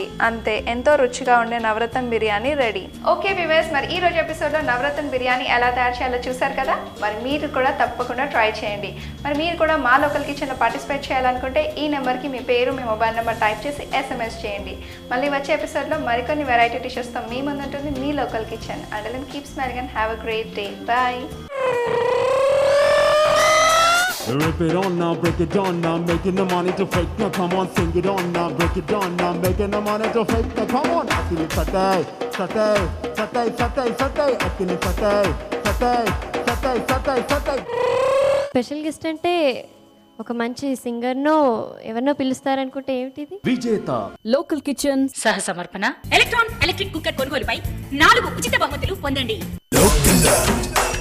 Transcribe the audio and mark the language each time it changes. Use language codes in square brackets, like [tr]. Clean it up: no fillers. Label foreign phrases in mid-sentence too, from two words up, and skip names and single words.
[te] అంతే, ఎంతో రుచిగా ఉండే నవరత్న బిర్యానీ రెడీ. [en] okay viewers, [te] మరి ఈ రోజు ఎపిసోడ్లో నవరత్న బిర్యానీ ఎలా తయారు చేయాలో చూసారు కదా. మరి మీరు కూడా తప్పకుండా ట్రై చేయండి. మరి మీరు కూడా మా లోకల్ కిచెన్లో పార్టిసిపేట్ చేయాలనుకుంటే ఈ నెంబర్కి మీ పేరు, మీ [en] mobile number [te] టైప్ చేసి SMS చేయండి. మళ్ళీ వచ్చే ఎపిసోడ్లో మరికొన్ని వెరైటీ డిషెస్తో మీ ముందుంటుంది మీ లోకల్ కిచెన్. [en] and then keep smiling and have a great day. [te] బాయ్. [en] Rip it on now, break it down now, making the money to fake now. Come on, sing it on now, break it down now, making the money to fake now. Come on, akili satay, satay, satay, satay, satay, akili satay, satay, satay, satay, satay. special guest [te] అంటే ఒక మంచి సింగర్నో ఎవరినో పిలుస్తారనుకుంటే ఏమిటిది? విజేత లోకల్ కిచెన్ సహ సమర్పణ. ఎలక్ట్రాన్ [en] electric cooker [te] కొనుగోలుపై 4 ఉచిత బహుమతులు పొందండి.